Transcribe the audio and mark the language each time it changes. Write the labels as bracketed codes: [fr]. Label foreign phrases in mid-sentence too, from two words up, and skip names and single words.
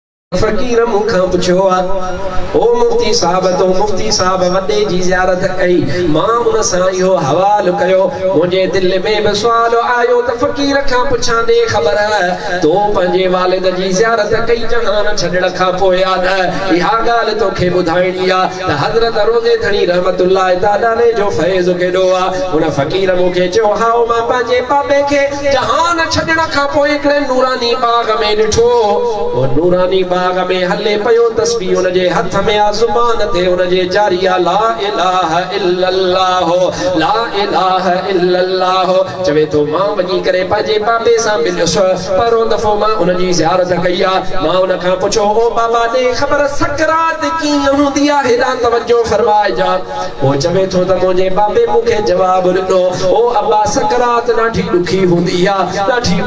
[sd] फकीर मुखां पुछो ओ मुफ्ती साहब तो मुफ्ती साहब वडे जी ज़ियारत कई मां उन सां इहो हवाल कयो मुझे दिल में भी सवाल आयो त फकीर खां पुछां दे ख़बर तो पंहिंजे वालिद जी ज़ियारत कई जहान छॾण खां पोइ न इहा ॻाल्हि तोखे ॿुधाइणी आहे त हज़रत रोज़े धणी [ar] رحمة الله تعالى [sd] जो फैज़ केॾो आहे उन फकीर मूंखे चयो हाओ मां पंहिंजे बाबे खे जहान छॾण खां पोइ हिकिड़े नूरानी बाग में ॾिठो ओ नूरानी बाग में हले पयो तस्बीह उन जे हथ में आ ज़ुबान ते उन जे जारी आ [ar] لا إله إلا الله لا إله إلا الله [sd] चवे तो मां वञी करे पंहिंजे बाबे सां मिलियुस पहिरों दफ़ो मां उन जी ज़ियारत कई आहे मां उन खां पुछो ओ बाबा दे ख़बर सकरात कीअं हूंदी आहे हेॾा तवजो फरमाइजा ओ चवे थो त मुंहिंजे बाबे मूंखे जवाब ॾिनो ओ अब्बा सकरात ॾाढी ॾुखी हूंदी आहे ॾाढी